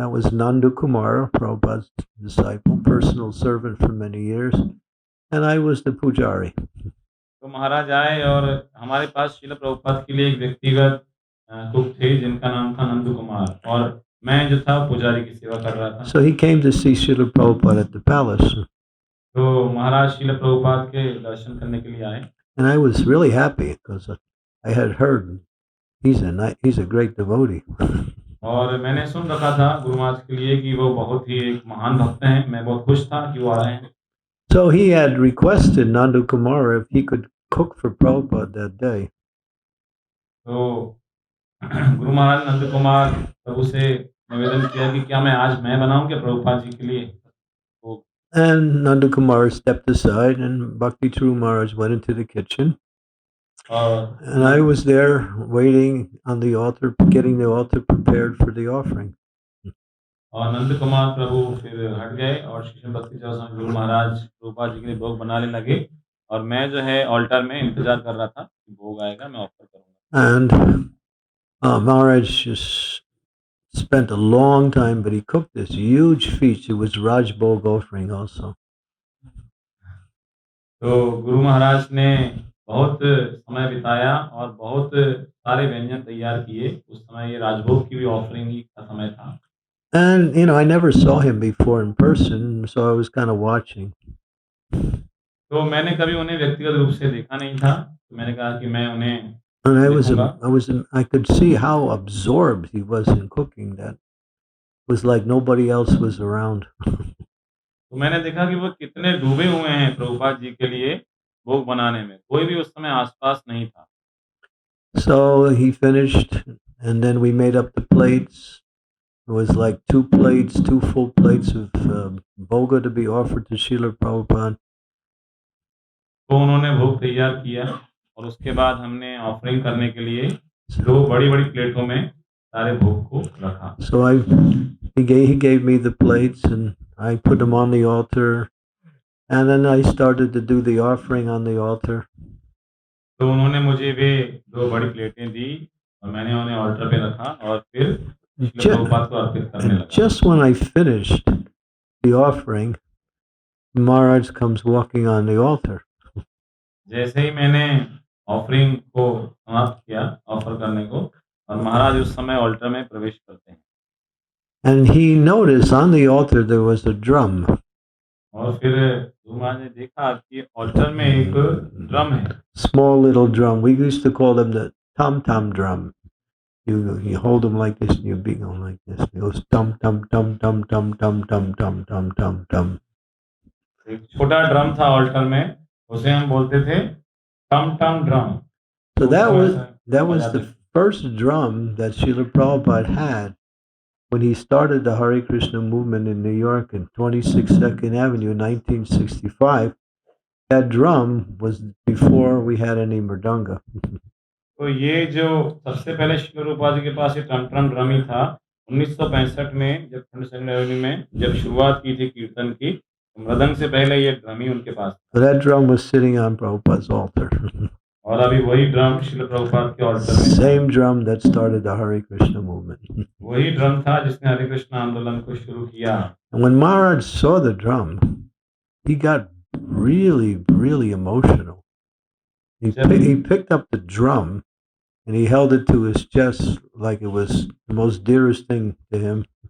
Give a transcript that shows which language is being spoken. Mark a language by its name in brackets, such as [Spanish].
[English] That was Nandu Kumar, Prabhupada's disciple, personal servant for many years. And I was the pujari. [Hindi] तो महाराज आए और हमारे पास श्रील प्रभुपाद के लिए एक व्यक्तिगत कुक थे जिनका नाम था नंदू कुमार, और मैं जो था पुजारी की सेवा कर रहा था. [English] So he came to see Srila Prabhupada at the palace. [Hindi] तो महाराज श्रील प्रभुपाद के दर्शन करने के लिए आए. [English] And I was really happy because I had heard he's a great devotee. [Hindi] और मैंने सुन रखा था गुरु महाराज के लिए कि वो बहुत ही एक महान भक्त हैं. मैं बहुत खुश था कि वो आ रहे हैं. [English] So he had requested Nandu Kumar if he could cook for Prabhupada that day. [Hindi] तो गुरु महाराज नंद कुमार प्रभु से निवेदन किया कि क्या मैं बनाऊं क्या प्रभुपाद जी के लिए. [English] And Nandu Kumar stepped aside, and Bhakti True Maharaj went into the kitchen. And I was there waiting on the altar, getting the altar prepared for the offering. [Hindi] और नंद कुमार प्रभु फिर हट गए और शिष्य भक्ति चौहान गुरु महाराज प्रभुपाद जी के लिए भोग बनाने लगे, और मैं जो है ऑल्टर में इंतजार कर रहा था कि भोग आएगा, मैं ऑफर करूंगा. [English] And Maharaj just spent a long time, but he cooked this huge feast. It was Raj Bhog offering also. [Hindi] तो गुरु महाराज ने बहुत समय बिताया और बहुत सारे व्यंजन तैयार किए. उस समय ये राजभोग की भी ऑफरिंग का समय था. [English] And I never saw him before in person, so I was kind of watching. [Hindi] तो मैंने कभी उन्हें व्यक्तिगत रूप से देखा नहीं था, तो मैंने कहा कि मैं उन्हें [English] And I could see how absorbed he was in cooking. That it was like nobody else was around. [Hindi] तो मैंने देखा कि वो कितने डूबे हुए हैं प्रभुपाद जी के लिए भोग बनाने में, कोई भी उस समय आसपास नहीं था. [English] So he finished, and then we made up the plates. It was like 2 full plates of bhoga to be offered to Srila Prabhupada. [Hindi] तो उन्होंने भोग तैयार किया और उसके बाद हमने ऑफरिंग करने के लिए 2 बड़ी-बड़ी प्लेटों में सारे भोग को रखा. [English] So he gave me the plates, and I put them on the altar, and then I started to do the offering on the altar. [Hindi] तो उन्होंने मुझे वे 2 बड़ी प्लेटें दी और मैंने उन्हें ऑल्टर पे रखा और फिर प्रभुपाद को अर्पित करने लगा. [English] Just when I finished the offering, Maharaj comes walking on the altar. [Hindi] जैसे ही मैंने ऑफरिंग को समाप्त किया ऑफर करने को, और महाराज उस समय ऑल्टर में प्रवेश करते हैं. [English] And he noticed on the altar there was a drum. [Hindi] और फिर गुरु महाराज ने देखा कि ऑल्टर में एक ड्रम है. [English] Small little drum. We used to call them the tom-tom drum. You hold them like this and you beat them like this. It goes tum tum tum tum tum tum tum tum tum tum tum. [Hindi] एक छोटा drum था alter में, उसे हम बोलते थे टम टम drum. [English] So that was the first drum that Srila Prabhupada had when he started the Hare Krishna movement in New York in 26 Second Avenue in 1965, that drum was before we had any mridanga. [Hindi] तो ये जो सबसे पहले श्रील प्रभुपाद जी के पास ये ton drum ही था 1965 में, जब 22nd एवेन्यू में जब शुरुआत की थी कीर्तन की, तो मृदंग से पहले ये ड्रम ही उनके पास था। [English] So that drum was sitting on Prabhupada's altar. [Hindi] और अभी वही ड्रम श्रील प्रभुपाद के ऑल्टर में, [English] Same drum that started the Hare Krishna movement. [Hindi] वही ड्रम था जिसने हरे कृष्ण आंदोलन को शुरू किया। [English] And when Maharaj saw the drum, he got really emotional. He picked up the drum and he held it to his chest like it was the most dearest thing to him.